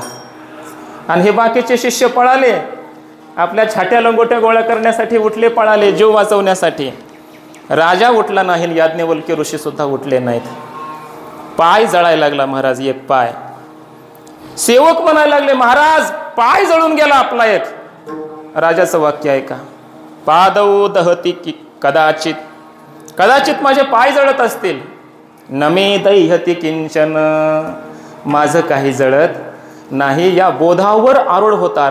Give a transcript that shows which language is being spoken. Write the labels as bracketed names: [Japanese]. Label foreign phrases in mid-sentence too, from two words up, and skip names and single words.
[Marathi] आणि हे बाकीचे शिष्य पळाले, आपल्या छाट्या लंगोट्या गोळा करण्यासाठी उठले, पळाले जीव वाचवण्यासाठी. राजा उठला नाही, याज्ञवल्क्य ऋषी सुद्धा उठले नाहीत. पाय जळायला लागला महाराज, एक पाय. सेवक म्हणायला लागले, महाराज पाय जळून गेला आपला एक. राजाचं वाक्य आहे का? [Sanskrit] पादौ दहती [Marathi] की कदाचित, कदाचित माझे पाय जळत असतील. [Sanskrit] नमे दैहती किंचन, [Marathi] माझं काही जळत नाही. या बोधावर आरूढ होता.